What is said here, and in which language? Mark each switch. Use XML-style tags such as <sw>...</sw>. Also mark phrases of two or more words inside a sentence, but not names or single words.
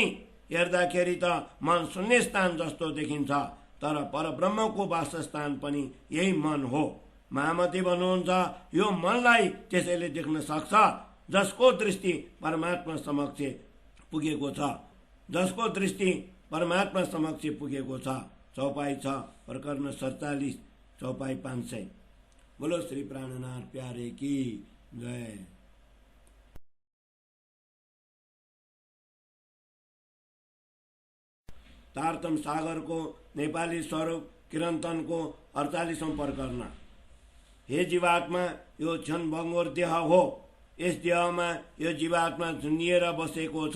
<ne>हेर्दाखेरि त मन शून्य स्थान जस्तो देखिन्छ, तर परब्रह्मको वासस्थान पनि यही मन हो। महामती भन्नुहुन्छ, यो मनलाई त्यसैले देख्न सक्छ जसको दृष्टि परमात्मा समक्ष पुगेको छ। जसको दृष्टि परमात्मा समक्ष पुगेको छ। चौपाई 6 प्रकरण 47, चौपाई 500।</ne> <hi>बोलो श्री प्राणनाथ प्यारे की जय।</hi> <ne>तारतम सागरको नेपाली स्वरूप किरन्तनको 48औं प्रकरण। हे जीवात्मा, यो क्षणभङ्गुर देह हो। यस देहमा यो जीवात्मा झुन्डिएर बसेको छ।</ne>